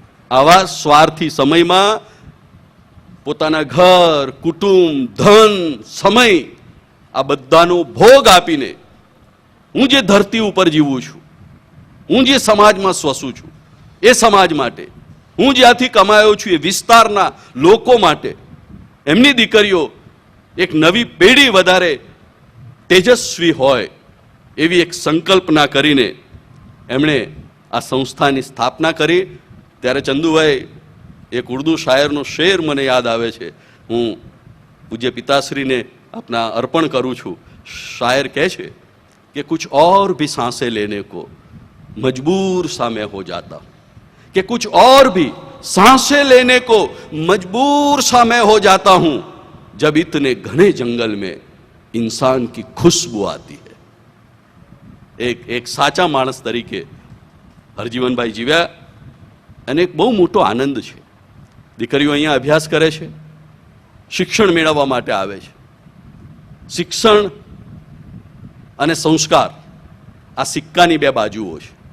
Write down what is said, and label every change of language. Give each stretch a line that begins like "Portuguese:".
Gujarati: આવા સ્વાર્થી સમયમાં પોતાના ઘર, કુટુંબ, ધન, સમય આ બધાનો ભોગ આપીને હું જે ધરતી ઉપર જીવું છું, હું જે સમાજમાં સ્વસું છું, એ સમાજ માટે, હું જ્યાંથી કમાયો છું એ વિસ્તારના લોકો માટે, એમની દીકરીઓ એક નવી પેઢી વધારે તેજસ્વી હોય એવી એક સંકલ્પના કરીને એમણે આ સંસ્થાની સ્થાપના કરી. ત્યારે ચંદુભાઈ, એક ઉર્દુ શાયરનો શેર મને યાદ આવે છે, હું પૂજ્ય પિતાશ્રીને આપના અર્પણ કરું છું. શાયર કહે છે કે
Hindi: कुछ और भी सांसें लेने को मजबूर सा मैं हो जाता हूं, कि कुछ और भी सांसें लेने को मजबूर सा मैं हो जाता हूं जब इतने घने जंगल में इंसान की खुशबू आती है.
Gujarati: એક સાચા માણસ તરીકે હરજીવનભાઈ જીવ્યા અને એક બહુ મોટો આનંદ છે. દીકરીઓ અહીંયા અભ્યાસ કરે છે, શિક્ષણ મેળવવા માટે આવે છે. શિક્ષણ અને સંસ્કાર આ સિક્કાની બે બાજુઓ છે.